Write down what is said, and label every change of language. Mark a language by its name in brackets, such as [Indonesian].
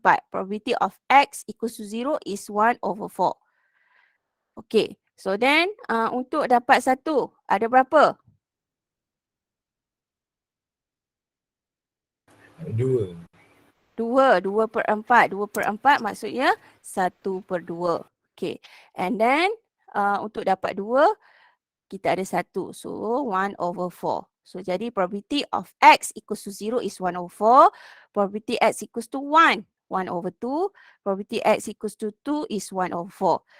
[English] Probability of X equals to 0 is 1/4. Okay. So, then [Malay] untuk dapat 1, ada berapa? 2. 2/4. 2/4 maksudnya 1/2. Okay. [English] And then [Malay] untuk dapat 2, kita ada 1. [English] So, 1/4. So, [Malay] jadi [English] probability of X equals to 0 is 1/4. Probability X equals to 1, 1/2. Probability X equals to 2 is 1/4.